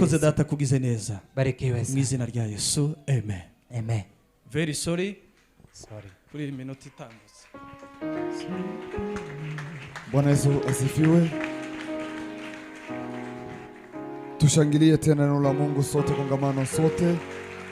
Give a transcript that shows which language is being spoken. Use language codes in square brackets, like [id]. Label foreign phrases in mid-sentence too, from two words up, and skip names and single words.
[rw] Urakoze data kugize neza. [sw] Barikiwe sana. [rw] Mu izina rya Yesu. Amen. Amen. [en] Very sorry. [rw] Kuri minute itambutse. [sw] Bwana Yesu asifiwe. Tushangilie tena neno la Mungu sote, kongamano sote.